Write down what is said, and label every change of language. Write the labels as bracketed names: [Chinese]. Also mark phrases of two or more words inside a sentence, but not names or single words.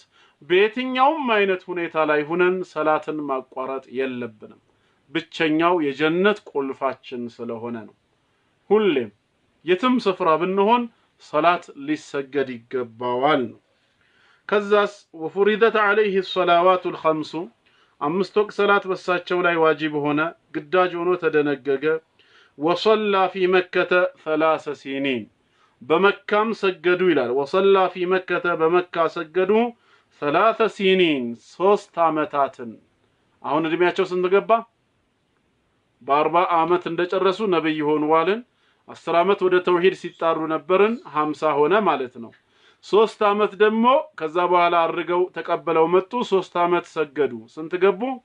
[Amharic] በየትኛውም አይነት ሁኔታ ላይ ሆነን ሰላትን ማቋረጥ የለብንም። ብቸኛው የጀነት ቁልፋችን ስለሆነ ነው። ሁሌም የትም ስፍራ ብንሆን ሰላት ሊሰገድ ይገባዋል ነው። ከዛስ ወፍሪደት [Arabic] عليه الصلوات الخمس [Amharic] አምስት ወቅት ሰላት በሳቸው ላይ ዋጅብ ሆነ ግዳጅ ሆኖ ተደነገገ። [Arabic] وصلى في مكة 3 سنين [Amharic] በመካም ሰገዱ ይላል። [Arabic] وصلى في مكة [Amharic] በመካ ሰገዱ 3 سنين 3 አመታትን። አሁን እድሜያቸው ስንት ገባ? በ40 አመት እንደጨረሱ ነብይ ሆነዋልን። 10 አመት ወደ ተውሂድ ሲጣሩ ነበርን 50 ሆነ ማለት ነው። 3 አመት ደግሞ ከዛ በኋላ አርገው ተቀበለው መጡ። 3 አመት ሰገዱ። ስንት ገቡ?